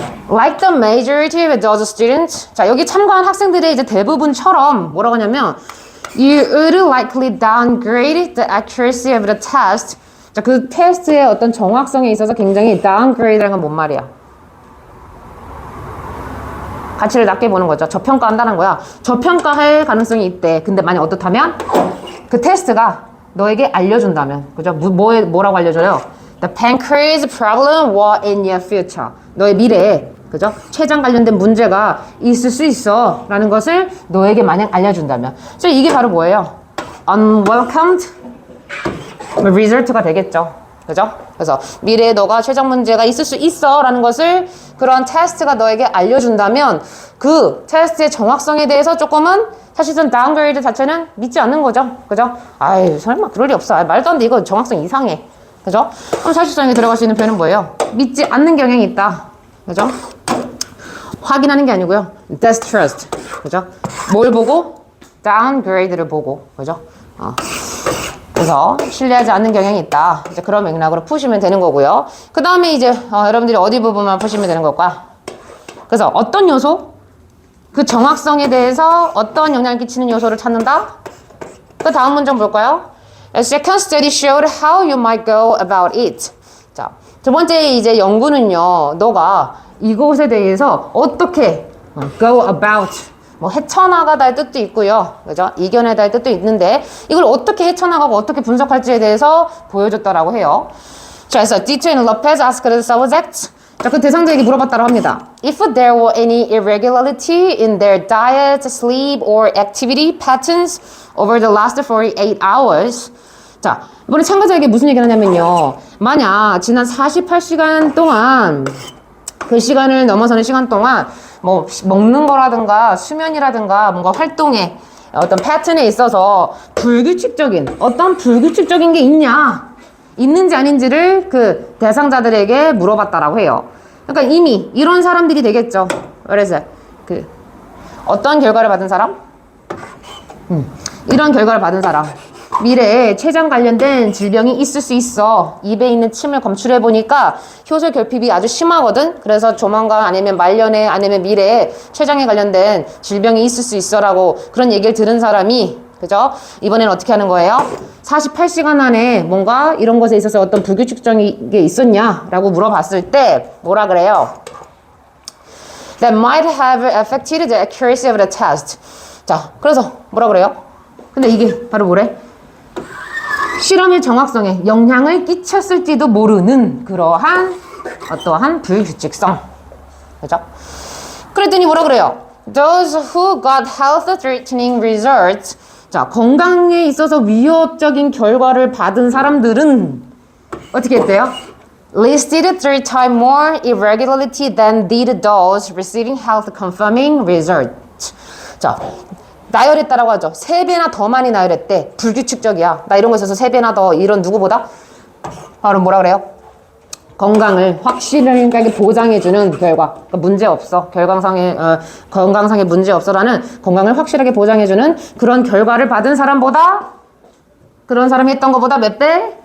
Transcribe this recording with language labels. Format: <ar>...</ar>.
<en>Like the majority of those students.</en> <ko>자, 여기 참가한 학생들의 이제 대부분처럼 뭐라고 하냐면</ko> <en>you would likely downgrade the accuracy of the test.</en> <ko>자, 그 테스트의 어떤 정확성에 있어서 굉장히 downgrade라는 건 뭔 말이야? 가치를 낮게 보는 거죠. 저평가한다는 거야. 저평가할 가능성이 있대. 근데 만약 어떻다면 그 테스트가 너에게 알려준다면, 그죠? 뭐라고 알려줘요?</ko> <en>The pancreas problem will in your future.</en> <ko>너의 미래에, 그죠? 췌장 관련된 문제가 있을 수 있어. 라는 것을 너에게 만약 알려준다면. 그래서 이게 바로 뭐예요? Unwelcomed result가 되겠죠. 그죠? 그래서 미래에 너가 췌장 문제가 있을 수 있어. 라는 것을 그런 테스트가 너에게 알려준다면 그 테스트의 정확성에 대해서 조금은 사실은 다운그레이드 자체는 믿지 않는 거죠. 그죠? 아유, 설마 그럴 리 없어. 말도 안 돼. 이거 정확성 이상해. 그죠? 그럼 사실상에 들어갈 수 있는 표현은 뭐예요? 믿지 않는 경향이 있다. 그죠? 확인하는 게 아니고요. distrust. 그죠? 뭘 보고? downgrade를 보고. 그죠? 그래서 신뢰하지 않는 경향이 있다. 이제 그런 맥락으로 푸시면 되는 거고요. 그 다음에 이제 여러분들이 어디 부분만 푸시면 되는 걸까? 그래서 어떤 요소? 그 정확성에 대해서 어떤 영향을 끼치는 요소를 찾는다? 그 다음 문장 볼까요?</ko> <en>A second study showed how you might go about it.</en> <ko>자, 두 번째 이제 연구는요, 너가 이것에 대해서 어떻게 go about, 뭐 헤쳐나가다의 뜻도 있고요, 그죠? 이겨내다의 뜻도 있는데 이걸 어떻게 헤쳐나가고 어떻게 분석할지에 대해서 보여줬다라고 해요. 자, 그래서</ko> <en>Dito and Lopez asked the subject.</en> <ko>자, 그 대상자에게 물어봤다고 합니다.</ko> <en>If there were any irregularity in their diet, sleep, or activity patterns over the last 48 hours.</en> <ko>자, 이번에 참가자에게 무슨 얘기를 하냐면요. 만약 지난 48시간 동안 그 시간을 넘어서는 시간 동안 뭐 먹는 거라든가 수면이라든가 뭔가 활동에 어떤 패턴에 있어서 어떤 불규칙적인 게 있는지 아닌지를 그 대상자들에게 물어봤다라고 해요. 그러니까 이미 이런 사람들이 되겠죠. 그래서 어떤 결과를 받은 사람? 이런 결과를 받은 사람. 미래에 췌장 관련된 질병이 있을 수 있어. 입에 있는 침을 검출해 보니까 효소 결핍이 아주 심하거든. 그래서 조만간 아니면 말년에 아니면 미래에 췌장에 관련된 질병이 있을 수 있어라고 그런 얘기를 들은 사람이 그죠? 이번엔 어떻게 하는 거예요? 48시간 안에 뭔가 이런 것에 있어서 어떤 불규칙적인 게 있었냐라고 물어봤을 때 뭐라 그래요?</ko> <en>That might have affected the accuracy of the test.</en> <ko>자, 그래서 뭐라 그래요? 근데 이게 바로 뭐래? 실험의 정확성에 영향을 끼쳤을지도 모르는 그러한 어떠한 불규칙성. 그죠? 그랬더니 뭐라 그래요?</ko> <en>Those who got health-threatening results.</en> <ko>자, 건강에 있어서 위협적인 결과를 받은 사람들은 어떻게 했대요?</ko> <en>Listed 3 times more irregularity than did those receiving health-confirming results.</en> <ko>자, 나열했다라고 하죠. 3배나 더 많이 나열했대. 불규칙적이야. 나 이런 거 있어서 3배나 더 이런 누구보다? 바로 뭐라 그래요? 건강을 확실하게 보장해주는 결과. 그러니까 문제 없어. 건강상의 문제 없어라는 건강을 확실하게 보장해주는 그런 결과를 받은 사람보다 그런 사람이 했던 것보다 몇 배?</ko>